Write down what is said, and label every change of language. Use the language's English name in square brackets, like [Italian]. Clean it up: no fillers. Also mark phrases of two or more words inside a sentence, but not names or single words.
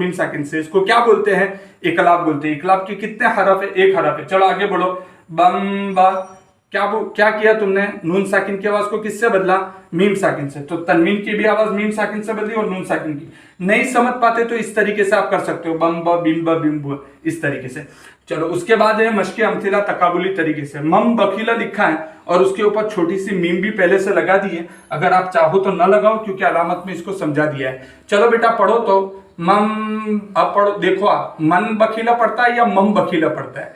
[Urdu] میم ساکن سے۔ اس کو کیا بولتے ہیں؟ اقلاب بولتے ہیں۔ اقلاب کے کتنے حرف ہے؟ 1 حرف ہے. چلو آگے بڑھو، بم ب۔ کیا کیا تم نے? نون ساکن کی آواز کو کس سے بدلا? میم ساکن سے. تو تنوین کی بھی آواز میم ساکن سے بدلی اور نون ساکن کی. نہیں سمجھ پاتے تو اس طریقے سے آپ کر سکتے ہو، بم ب بم ب بم ب, اس طریقے سے. چلو اس کے بعد ہے مشق امتلا تقابلی طریقے سے. [Arabic] مَمْ بَخِلَ [Urdu] لکھا ہے اور اس کے اوپر چھوٹی سی میم بھی پہلے سے لگا دی ہے. اگر آپ چاہو تو نہ لگاؤ کیونکہ علامت میں اس کو سمجھا دیا ہے. چلو بیٹا پڑھو تو مم. اب پڑھو، دیکھو آپ [Arabic] مَنْ بَخِلَ [Urdu] پڑھتا ہے یا [Arabic] مَمْ بَخِلَ [Urdu] پڑھتا ہے?